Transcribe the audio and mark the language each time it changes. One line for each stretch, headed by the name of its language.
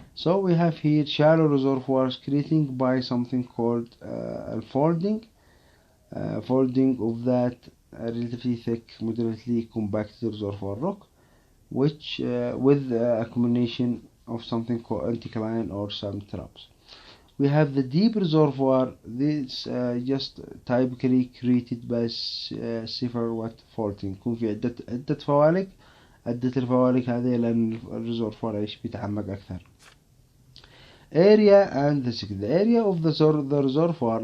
English: So we have here shallow reservoirs creating by something called folding of that relatively thick, moderately compacted reservoir rock, which with accumulation of something called anticline or some traps. We have the deep reservoir. This just typically created by severe faulting.
Arabic: يكون في عدة فوالق. عدة الفوالق هذه لأن الريزرفوار ايش بيتعمق أكثر.
English: Area and the area of the reservoir.